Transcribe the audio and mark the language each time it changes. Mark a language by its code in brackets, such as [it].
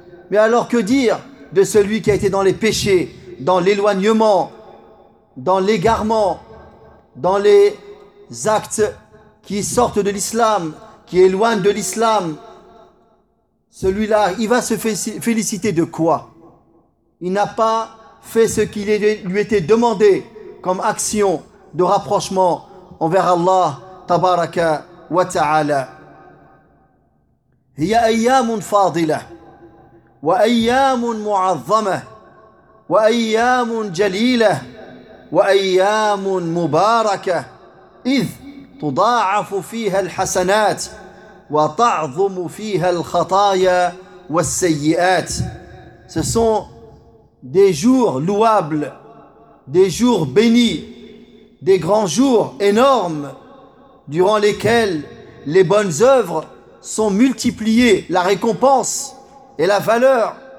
[fr] Mais alors que dire de celui qui a été dans les péchés, dans l'éloignement, dans l'égarement, dans les actes qui sortent de l'islam, qui éloignent de l'islam, celui-là, il va se féliciter de quoi? Il n'a pas fait ce qui lui était demandé comme action de rapprochement envers Allah tabaraka wa ta'ala. [ar] هي أيام فاضلة وأيام معظمة وأيام جليلة وأيام مباركة إذ تضاعف فيها الحسنات وتعظم فيها الخطايا والسيئات. [fr] Ce sont des jours louables, des jours bénis, des grands jours énormes durant lesquels les bonnes œuvres sont multipliées, la récompense et la valeur.